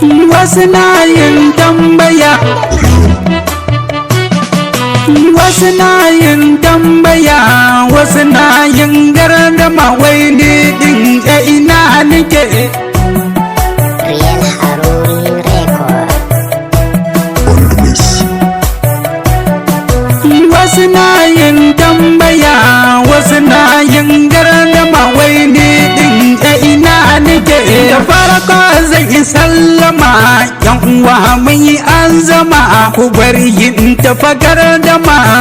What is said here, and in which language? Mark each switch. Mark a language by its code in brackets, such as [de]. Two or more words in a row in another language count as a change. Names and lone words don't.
[ha] Wasu na yin tambaya. Wasu na yin tambaya, wasu na yin gardama, wai ni din a ina nike? [en] Real Harun Record. On the mix. [ha] Wasu na yin tambaya, wasu na yin gardama, wai ni din a ina nike? Da farko zan yi sallama, yan uwa mun yi azama, ku bar yin tafa gardama.